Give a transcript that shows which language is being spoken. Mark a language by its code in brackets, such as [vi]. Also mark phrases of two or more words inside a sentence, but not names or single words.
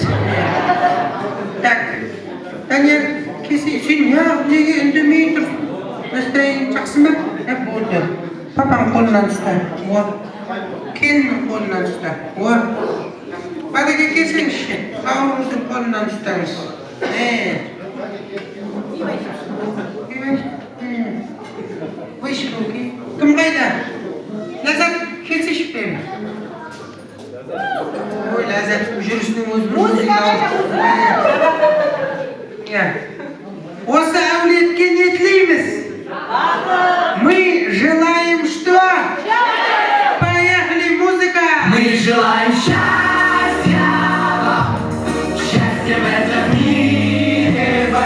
[ru] Так. [kk] Данияр, кесе, сен неге үндемей тұрсың? Настроение жақсы ма? Болды. Папаң қолынан ұста. Келіннің қолынан ұста. Батеке келсеңізші. Бауырыңыздың қолынан ұстаңыз. [ru] Выше руки. [kk] Кім қайда? Ләззат, келсеші бәрі. Ой, Ләззат, жүрісінің өзінің Осы әулетке не тілейміз? [ru] Мы желаем что? Поехали, музыка! Мы желаем счастья вам, счастья в этом мире.